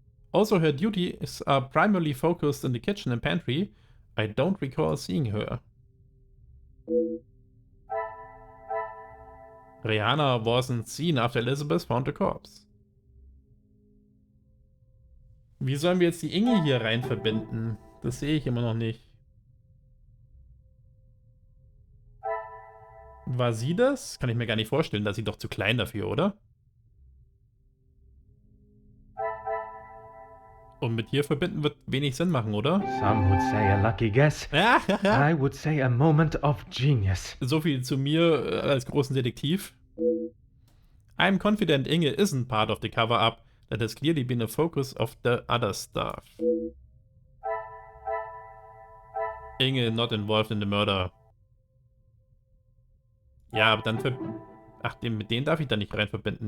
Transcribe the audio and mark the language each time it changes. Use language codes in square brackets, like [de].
[en] Also her duties are primarily focused in the kitchen and pantry. I don't recall seeing her. Rihanna wasn't seen after Elizabeth found the corpse. [de] Wie sollen wir jetzt die Inge hier rein verbinden? Das sehe ich immer noch nicht. War sie das? Kann ich mir gar nicht vorstellen, da ist sie doch zu klein dafür, oder? Und mit hier verbinden wird wenig Sinn machen, oder? [en] Some would say a lucky guess. I would say a moment of genius. [de] So viel zu mir als großen Detektiv. [en] I'm confident Inge isn't part of the cover-up. That has clearly been a focus of the other staff. Inge not involved in the murder. [de] Ja, aber dann ach, mit denen darf ich da nicht rein verbinden.